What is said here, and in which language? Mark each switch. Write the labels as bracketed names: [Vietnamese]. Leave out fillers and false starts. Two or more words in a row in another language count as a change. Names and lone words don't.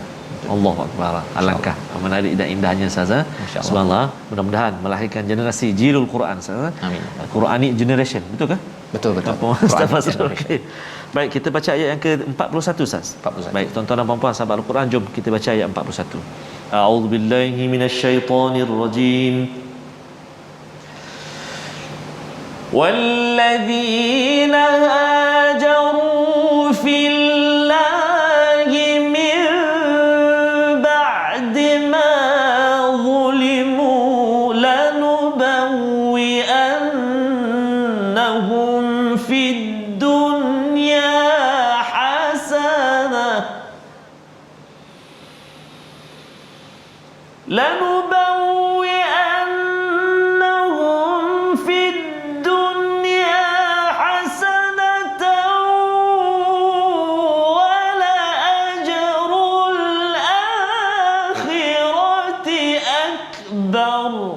[Arabic] الله أكبر. [Malay] Alangkah menarik dan indahnya, Ustaz. [Arabic] Subhanallah. [Malay] Mudah-mudahan melahirkan generasi [Arabic] جيل القرآن, [Malay] Ustaz. Amin. [English] Quranic generation. [Malay] Betul ke? Betul. Ustaz Fazrul. Okey. Baik, kita baca ayat yang ke-41, Ustaz. 41. Baik, tuan-tuan dan puan-puan sahabat Al-Quran, jom kita baca ayat 41. [Arabic] أعوذ بالله من الشيطان الرجيم. والذين هاجروا في الله من بعد ما ظلموا لنبوئنهم في الدنيا حسنة لنبوئنهم في الدنيا حسنة ولأجر الآخرة أكبر